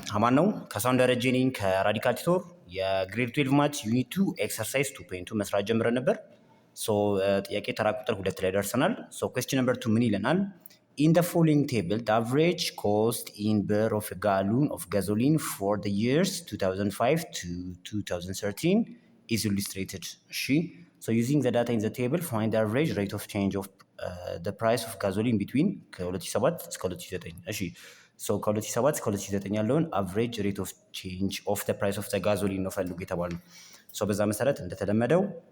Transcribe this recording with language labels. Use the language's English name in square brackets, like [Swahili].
[Amharic] አማን ነው። ከሳውንድ ደረጀ ነኝ ከራዲካል ቲቶር የግሬድ 12 ማት ዩኒት 2 ኤክሰርሳይዝ 2.2 መስራት ጀምረን ነበር። ጥያቄ ተራ ቁጥር 2 ላይ ደርሰናል። ኩዌስችን ነምበር 2 ምን ይለናል? [English] In the following table, the average cost in birr of a gallon of gasoline for the years 2005 to 2013 is illustrated. So using the data in the table, find the average rate of change of the price of gasoline between [Amharic] ከ2007 እስከ 2009 ከ2007 እስከ 2009 ያለውን [English] አቨሬጅ ሬት ኦፍ ቼንጅ ኦፍ ዘ ፕራይስ ኦፍ ዘ ጋዞሊን [Amharic] ነው ፈልጉ የተባለው። በዛ መሰረት እንደተለመደው